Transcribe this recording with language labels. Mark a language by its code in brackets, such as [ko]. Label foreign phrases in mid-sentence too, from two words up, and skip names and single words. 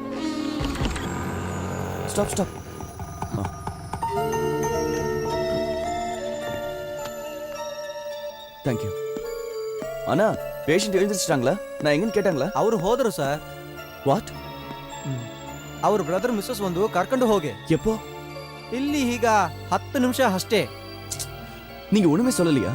[en] Stop. Thank you. [ta] அண்ணா பேஷண்ட் எழுந்திரிச்சிட்டாங்களா? நான் எங்கன்னு கேட்டாங்களா? [kn] ಅವರು ಹೋದರು ಸರ್. [ta] வாட்? [kn] ಅವ್ರ [en] brother missus [kn] ಒಂದು ಕರ್ಕೊಂಡು ಹೋಗಿ. [ta] எப்போ? [kn] ಇಲ್ಲಿ ಈಗ 10 ನಿಮಿಷ ಅಷ್ಟೇ. [ta] நீங்க ஒண்ணுமே சொல்லலையா?